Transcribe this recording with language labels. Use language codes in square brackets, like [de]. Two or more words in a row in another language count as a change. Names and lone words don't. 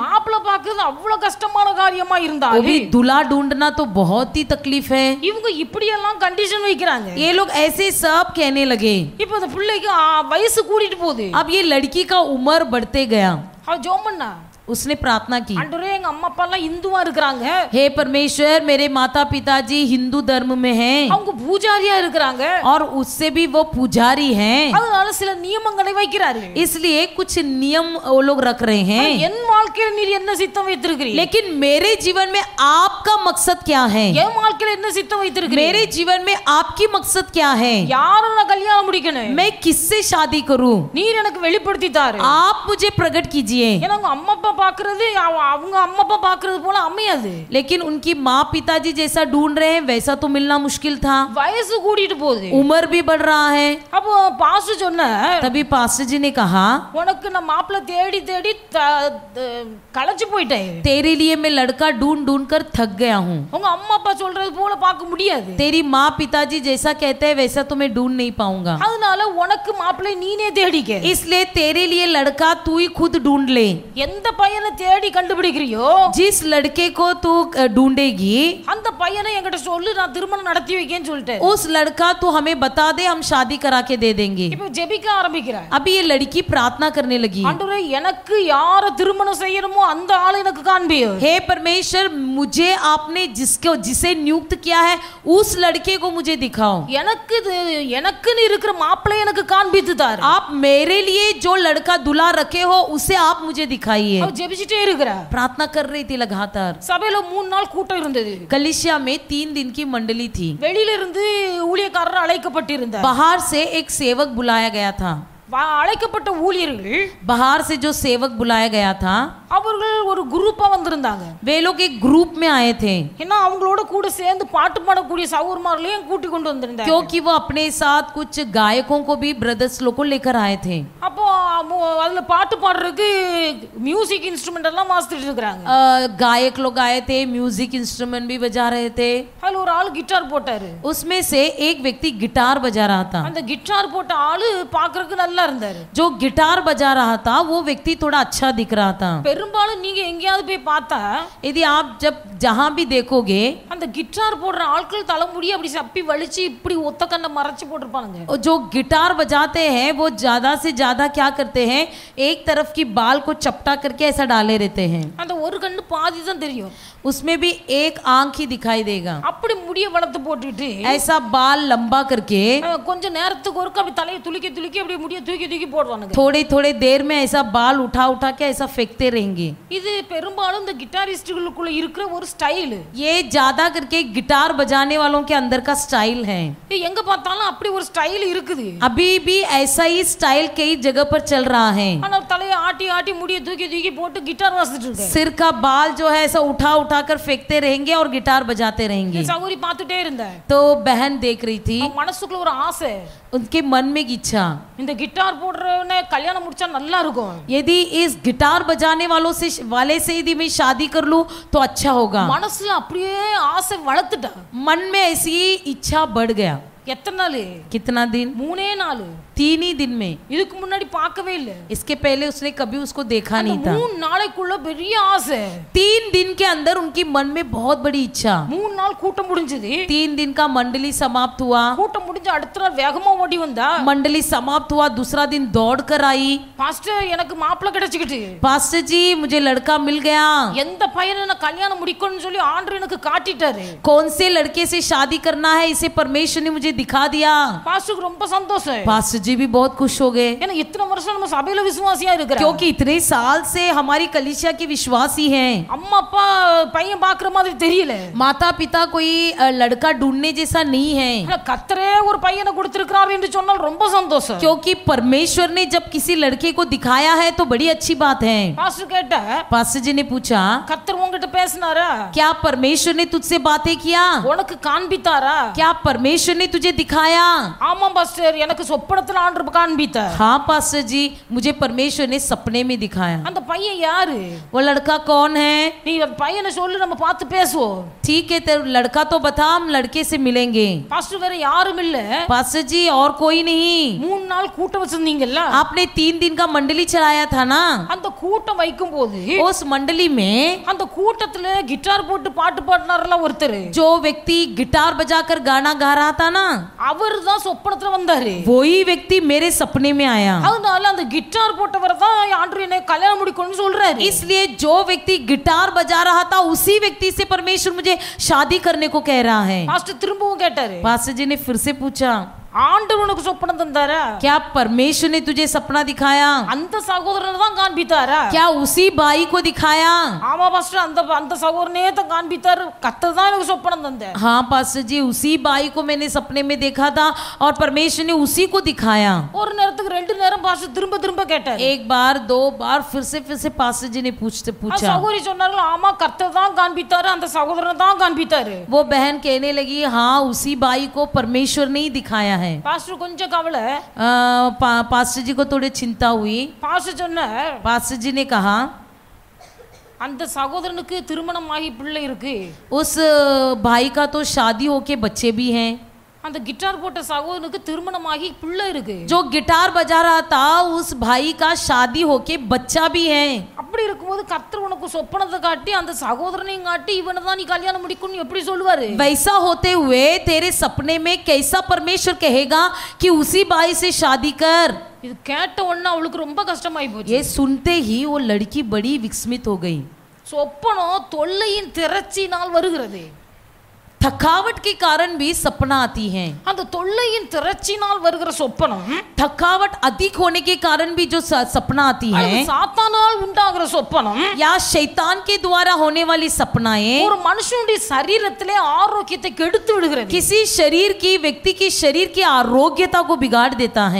[ta] மாப்பிள்ளை பார்க்கிறது அவ்வளவு கஷ்டமான காரியமா [hi] वो [ta] இருந்தாலும் [hi] भी दूल्हा ढूंढना तो बहुत ही तकलीफ है। [ta] இவங்க இப்படி எல்லாம் கண்டிஷன் வைக்கிறாங்க. [hi] ये लोग ऐसे सब कहने लगे। [ta] இப்போ அந்த பிள்ளைக்கு வயசு கூடிட்டு போகுது. [hi] अब ये लड़की का उम्र बढ़ते गया। [ta] அவ ஜெபம் பண்ணா, [hi] उसने प्रार्थना की, [ta] ஆண்டவரே எங்க அம்மா அப்பா எல்லாம் இந்துவா இருக்கிறாங்க, [hi] हे परमेश्वर मेरे माता पिताजी हिंदू धर्म में हैं [ta] அவங்க பூஜாரியா இருக்கிறாங்க, [hi] और उससे भी वो पुजारी हैं, [ta] அதனால சில நியமங்களை வைக்கிறாரு. [hi] इसलिए कुछ नियम वो लोग रख रहे हैं। [ta] என் வாழ்க்கையில நீர் என்ன சித்தம் வைத்திருக்கிறீர்? [hi] लेकिन मेरे जीवन में आपका मकसद क्या है? [ta] என் வாழ்க்கையில என்ன சித்தம் வைத்திருக்கிறீர்? [hi] मेरे जीवन में आपकी मकसद क्या है? [ta] யாரை நான் கல்யாணம் முடிக்கணும்? [hi] मैं किससे शादी करूं? [ta] நீர் எனக்கு வெளிப்படுத்தி தாரு. [hi] आप मुझे प्रकट कीजिए। [ta] ஏன்னா அவங்க அம்மா அப்பா பாக்குறது அவங்க அம்மா அப்பா பாக்குறது போல அமையாது. [hi] लेकिन उनकी माँ पिताजी जैसा ढूंढ रहे हैं वैसा तो मिलना मुश्किल था। [ta] வயசு கூடிட்டு போகுது, [hi] उम्र भी बढ़ रहा है। [ta] அப்போ பாஸ்டர் சொன்ன, [hi] तभी पास्टर जी ने कहा, [ta] உனக்கு நான் மாப்பிள்ளை தேடி தேடி களைச்சு போயிட்டேன். [hi] तेरे लिए मैं लड़का ढूंढ ढूंढ कर थक गया हूँ। [ta] உங்க அம்மா அப்பா சொல்றது போல பார்க்க முடியாது. [hi] तेरी माँ पिताजी जैसा कहते हैं वैसा तो मैं ढूंढ नहीं पाऊंगा। [ta] அதனால உனக்கு மாப்பிள்ளை நீனே தேடிக்க. [hi] इसलिए तेरे लिए लड़का तू ही खुद ढूंढ ले। [ta] எந்த பையனை தேடி கண்டுபிடிக்கிறியோ [hi] जिस लड़के को तू ढूंढेगी [ta] அந்த பையனை என்கிட்ட சொல்லு, நான் திருமணம் நடத்தி வைக்கேன்னு சொல்லிட்டு [hi] उस लड़का तू हमें बता दे, हम शादी करा के दे देंगे। [ta] இப்போ ஜெபிக்க ஆரம்பிக்கிறார். [hi] अभी ये लड़की प्रार्थना करने लगी, [ta] ஆண்டவரே எனக்கு யார திருமணம் செய்யணுமோ அந்த ஆளை எனக்கு காண்பியோ. [hi] हे परमेश्वर मुझे आपने जिसे नियुक्त किया है उस लड़के को मुझे दिखाओ। [ta] எனக்குன்னு இருக்கிற மாப்பிள்ளை எனக்கு காண்பித்து தாரு. [hi] आप मेरे लिए जो लड़का दुल्हा रखे हो उसे आप मुझे दिखाइए। [ta] அவ ஜெபிச்சிட்டே இருக்கிறா. [hi] प्रार्थना कर रही थी लगातार। [ta] சபையில 3 நாள் கூட்டம் இருந்தது. [hi] कलिसिया में 3 दिन की मंडली थी। [ta] வெளியில இருந்து ஊழியக்காரர் அழைக்கப்பட்டிருந்தார். [hi] बाहर से एक सेवक बुलाया गया था। [ta] அழைக்கப்பட்ட ஊழியர்கள் [hi] बाहर से जो सेवक बुलाया गया था [ta] அவர்கள் ஒரு குரூப்பா வந்திருந்தாங்க. [hi] वे लोग एक ग्रुप में आए थे, [ta] ஏன்னா அவங்களோட கூட சேர்ந்து பாட்டு பாடக்கூடிய சகோதரமார்களையும் கூட்டி கொண்டு வந்திருந்தாங்க. [hi] क्योंकि वो अपने साथ कुछ गायकों को भी ब्रदर्स लोग को लेकर आए थे। [ta] அப்போ அதுல பாட்டு பாடுறதுக்கு [en] music instrument [ta] எல்லாம் வாசிச்சிட்டு இருக்காங்க. [hi] गायक लोग आए थे, [en] music instrument [hi] भी बजा रहे थे। [ta] அதுல ஒரு ஆள் கிட்டார் போட்டாரு. [hi] उसमें से एक व्यक्ति गिटार बजा रहा था। [ta] அந்த கிட்டார் போட்ட ஆளு பார்க்கிறதுக்கு நல்லா இருந்தாரு. [hi] जो गिटार बजा रहा था वो व्यक्ति थोड़ा अच्छा दिख रहा था। [ta] பெரும்பாலும் நீங்க எங்கயாவது போய் பார்த்தா [hi] यदि आप जब जहां भी देखोगे [ta] அந்த கிட்டார் போடுற ஆட்கள் தலைமுடி அப்படி சப்பி வலிச்சு இப்படி ஒத்த கண்ணை மறைச்சு போட்டுருப்பாங்க. [hi] जो गिटार बजाते हैं वो ज्यादा से ज्यादा क्या करते हैं, एक तरफ की बाल को चपटा करके ऐसा डाले रहते हैं। [ta] அந்த ஒரு கண்ணு பாதி தான் தெரியும், [hi] उसमें भी एक आंख ही दिखाई देगा। [ta] அப்படி முடிய வளர்த்து போட்டுட்டு [hi] ऐसा बाल लंबा करके [ta] கொஞ்ச நேரத்துக்கு ஒருக்க அப்படி தலையை துளிக்கி துளிக்கி அப்படி முடிய தூக்கி தூக்கி போடுவானுங்க. [hi] थोड़े थोड़े देर में ऐसा बाल उठा उठा के ऐसा फेंकते रहेंगे। [ta] இது பெரும்பாலும் இந்த கிட்டாரிஸ்டுகளுக்குள்ள இருக்கிற ஒரு ஸ்டைல். [hi] ये ज्यादा करके गिटार बजाने वालों के अंदर का स्टाइल है। [ta] எங்க பார்த்தாலும் அப்படி ஒரு ஸ்டைல் இருக்குது. [hi] अभी भी ऐसा ही स्टाइल कई जगह पर चल रहा है। [ta] ஆனா தலையை ஆட்டி ஆட்டி முடிய தூக்கி தூக்கி போட்டு கிட்டார் வாசிச்சிட்டு இருக்காங்க. [hi] सिर का बाल जो है ऐसा उठा उठा कर फेंकते रहेंगे और गिटार बजाते रहेंगे। [ta] சகோதரி பார்த்துட்டே இருந்தா [hi] तो बहन देख रही थी, [ta] மனசுக்குள்ள ஒரு ஆசை, [hi] उनके मन में इच्छा, [ta] இந்த கிட்டார் போடுறவனே கல்யாணம் முடிச்சா நல்லா இருக்கும். [hi] यदि इस गिटार बजाने वाले से यदि मैं शादी कर लूं तो अच्छा होगा। [ta] மனசுல அப்படியே ஆசை வளர்த்துட்டா. [hi] मन में ऐसी इच्छा बढ़ गया। [ta] எத்தனை நாள்? [hi] कितना दिन? [ta] 3 நாள். [hi] 3 ही दिन में. [ta] இதுக்கு முன்னாடி பார்க்கவே இல்ல. [hi] इसके पहले उसने कभी उसको देखा नहीं था. [ta] 3 நாளைக்குள்ள பெரிய ஆசை. [hi] 3 दिन के अंदर उनकी मन में बहुत बड़ी इच्छा. [ta] 3 நாள் கூட்டம் முடிஞ்சது. [hi] 3 दिन का मंडली समाप्त हुआ. [ta] கூட்டம் முடிஞ்ச அடுத்த நாள் வேகமா ஓடி வந்தா. [hi] मंडली समाप्त हुआ, दूसरा दिन दौड़ कर आई. [ta] பாஸ்டர் எனக்கு மாப்பிள்ளை கிடைச்சிக்கிட்டு. [hi] पास्टर जी मुझे लड़का मिल गया. [ta] எந்த பையனை நான் கல்யாணம் முடிக்கணும்னு சொல்லி ஆண்டவர் எனக்கு காட்டிட்டாரு. [hi] कौन से लड़के से शादी करना है इसे परमेश्वर ने मुझे दिखा दिया. [ta] பாஸ்டருக்கு ரொம்ப சந்தோஷம். [hi] पास्टर जी भी बहुत खुश हो गए. [ta] ஏன்னா இத்தனை வருஷம் நம்ம சபையில விசுவாசியா இருக்கிறோம். [hi] क्योंकि इतने साल से हमारी कलीसिया के विश्वासी हैं. [ta] அம்மா அப்பா பையன் பார்க்குற மாதிரி தெரியல. [hi] माता पिता कोई लड़का ढूंढने जैसा नहीं है. [ta] கர்த்தரே ஒரு பையனை கொடுத்திருக்கிறார் என்று சொன்னால் ரொம்ப சந்தோஷம். [hi] क्योंकि परमेश्वर ने जब किसी लड़के को दिखाया है तो बड़ी अच्छी बात है. [ta] பாஸ்டர் கேட்டா, [hi] पास्टर जी ने पूछा, [ta] கர்த்தர் உன்கிட்ட பேசினாரா? [hi] क्या परमेश्वर ने तुझसे बातें किया? [ta] உனக்கு காண்பித்தாரா? [hi] क्या परमेश्वर ने तुझे दिखाया? [ta] ஆமா பாஸ்டர், எனக்கு சொப்பனத்துல ஆண்டவர் காண்பித்தார். [hi] हाँ पास्टर जी, मुझे परमेश्वर ने सपने में दिखाया. [ta] அந்த பையன் யாரு? [hi] वो लड़का कौन है? [ta] நீ அந்த பையனை சொல்லு, நம்ம பார்த்து பேசுவோம். [hi] ठीक है, तेरा लड़का तो बता, हम लड़के से मिलेंगे. [ta] பாஸ்டர் வேற யாரும் இல்ல. [hi] पास्टर जी और कोई नहीं. [ta] 3 நாள் கூட்டம் வச்சிருந்தீங்கல்ல, [hi] आपने 3 दिन का मंडली चलाया था ना. [ta] அந்த கூட்டம் வைக்கும் போது [hi] उस मंडली में [ta] அந்த கூட்டத்துல கிட்டார் போட்டு பாட்டு பாடினார்ல ஒருத்தர், [hi] जो व्यक्ति गिटार बजाकर गाना गा रहा था ना, [ta] அவர் தான் சொப்பனத்துல வந்தாரு. [hi] वही व्यक्ति मेरे सपने में आया. [ta] அதனால அந்த கிட்டார் போட்டவர் தான் ஆண்டவர் என்னை கல்யாணம் முடிக்கணும்னு சொல்றாரு. [hi] इसलिए जो व्यक्ति गिटार बजा रहा था उसी व्यक्ति से परमेश्वर मुझे शादी करने को कह रहा है. [ta] பாஸ்டர் திரும்பவும் கேட்டாரு, [hi] पास्टर जी ने फिर से पूछा, [ta] ஆண்டவர் உனக்கு சொப்பனம் தந்தாரா? [hi] क्या परमेश्वर ने तुझे सपना दिखाया? [ta] அந்த சகோதரனை தான் காண்பித்தாரா? [hi] क्या उसी भाई को दिखाया? [ta] ஆமா பாஸ்டர், அந்த சகோதரனே தான் காண்பித்தாரு. கர்த்தர் தான் எனக்கு சொப்பனம் தந்தார். [hi] हाँ पास्टर जी, उसी भाई को मैंने सपने में देखा था और परमेश्वर ने उसी को दिखाया. [ta] ஒரு நேரத்துக்கு 2 நேரம் பாஸ்டர் திரும்ப கேட்டாரு. [hi] एक बार 2 बार फिर से पास्टर जी ने [ta] அந்த [hi] पूछा. [ta] சகோதரி சொன்னார்கள், ஆமா கர்த்தர் தான் காண்பித்தாரு, அந்த சகோதரனை தான் காண்பித்தாரு. [hi] वो बहन कहने लगी, हाँ उसी भाई को परमेश्वर ने ही दिखाया है. [ta] பாஸ்டர் கொஞ்சம் கவலை. [hi] पास्टर जी को थोड़ी चिंता हुई. [ta] பாஸ்டர் சொன்னார், [hi] पास्टर जी ने कहा, [ta] அந்த சகோதரனுக்கு திருமணம் ஆகி பிள்ளை இருக்கு. [hi] उस भाई का तो शादी होके बच्चे भी हैं. [ta] அந்த கிட்டார் போட்ட சகோதரனுக்கு திருமணம் ஆகி பிள்ளை இருக்கு. [hi] जो गिटार बजा रहा था उस भाई का शादी होके बच्चा भी है. [ta] அப்படி இருக்கும்போது கர்த்தர் உனக்கு சொப்பனத்தை காட்டி அந்த சகோதரனையும் காட்டி இவனை தான் நீ கல்யாணம் முடிக்கணும் எப்படி சொல்லுவாரு? [hi] वैसा होते हुए तेरे सपने में कैसा परमेश्वर कहेगा कि उसी भाई से शादी कर? [ta] இது கேட்ட உடனே அவளுக்கு ரொம்ப கஷ்டமாயி போச்சு. [hi] ये सुनते ही वो लड़की बड़ी विस्मित हो गई. [ta] சொப்பனம் தொல்லையின் திரட்சினால் வருகிறது. [hi] थकावट के कारण भी सपना आती है. [ta] அந்த தொல்லையின் திரட்சினால் வருகிற சொப்பனம், [hi] थकावट अधिक होने के कारण भी जो सपना आती है, [ta] சாத்தானால் உண்டாகிற சொப்பனம், [hi] या शैतान के द्वारा होने वाली सपनाएं [ta] ஒரு மனுஷனுடைய சரீரத்திலே ஆரோக்கியத்தை கெடுத்து விடுகிறது. [hi] किसी शरीर की व्यक्ति के शरीर की आरोग्यता को बिगाड़ देता है.